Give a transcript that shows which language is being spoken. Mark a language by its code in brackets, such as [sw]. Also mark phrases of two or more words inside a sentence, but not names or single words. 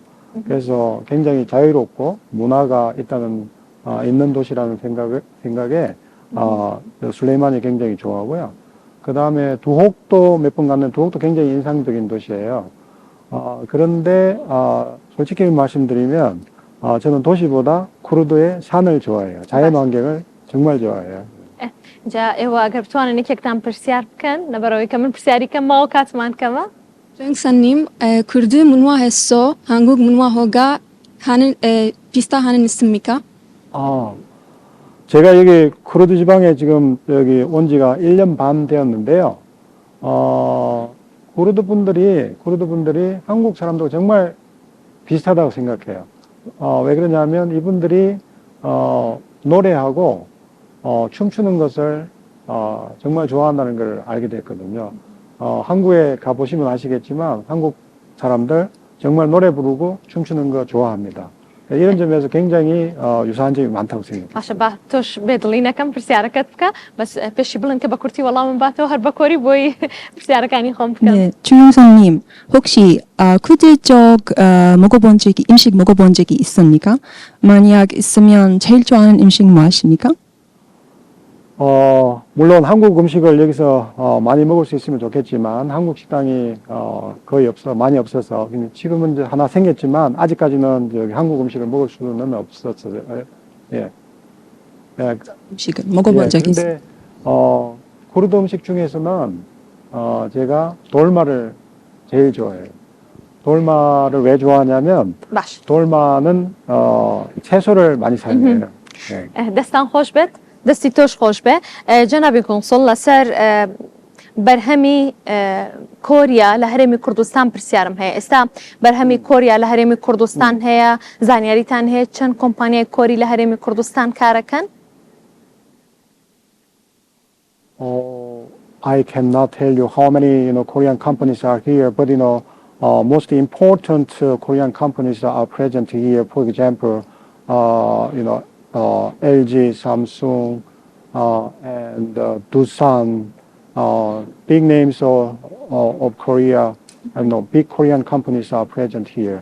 [ko] 그래서 굉장히 자유롭고 문화가 있는 도시라는 생각에 술레이마니 굉장히 좋아하고요. 그 다음에 두혹도 몇 번 갔는데 두혹도 굉장히 인상적인 도시예요. 그런데 솔직히 말씀드리면 저는 도시보다 쿠르드의 산을 좋아해요. 자연 환경을 정말 좋아해요. [ckb] جا ئێوە ئەگەر بتوانن یەکێکتان پرسیار بکەن لەبەرەوەی کە من پرسیاری کەمەوە کاتمان کەمە جنگ سنیم کردی منوا هستو هنگوگ منوا هوگا هنن پیستا هنن 있습니까? [ko] 제가 여기 쿠르드 지방에 지금 여기 온 지가 1년 반 되었는데요. 쿠르드 분들이 한국 사람들과 정말 비슷하다고 생각해요. 왜 그러냐면 이분들이 노래하고 춤추는 것을 정말 좋아한다는 걸 알게 됐거든요. 한국에 가보시면 아시겠지만 한국 사람들 정말 노래 부르고 춤추는 거 좋아합니다. 이런 점에서 굉장히 유사한 점이 많다고 생각합니다. [ckb] باشە با تۆش بێدڵینەکەم پرسیارەکەت بکە بەس پێشی بڵن کە بە کورتی وەڵامم باتەوە هەر بە کۆری بۆی پرسیارەکانی خۆم بکەم [ko] 네, 주영선님 혹시 쿠드 쪽 음식 먹어본 적이 있습니까? 만약 있으면 제일 좋아하는 음식 무엇입니까? 물론 한국 음식을 여기서 많이 먹을 수 있으면 좋겠지만 한국 식당이 거의 많이 없어서 지금은 이제 하나 생겼지만 아직까지는 여기 한국 음식을 먹을 수는 없었어요. 예. 음식을 먹어본 적이 있습니까? 근데 쿠르드 음식 중에서는 제가 돌마를 제일 좋아해요. 돌마를 왜 좋아하냐면 [ckb] باش [ko] 돌마는 채소를 많이 사용해요. 네. [ckb] دەستان خۆش بێت دەستی تۆش خۆش بێ جەنابی کۆنسڵ لەسەر بەرهەمی کۆریا لە هەرێمی کوردستان پرسیارم هەیە ئێستا بەرهەمی کۆریا لە هەرێمی کوردستان هەیە زانیاریتان هەیە چەند کۆمپانیای کۆری لە هەرێمی کوردستان کارەکەن [en] I cannot tell you how many Korean companies are here, but most important Korean companies are present here. For example, LG, Samsung, and Doosan, big names of Korea, big Korean companies are present here.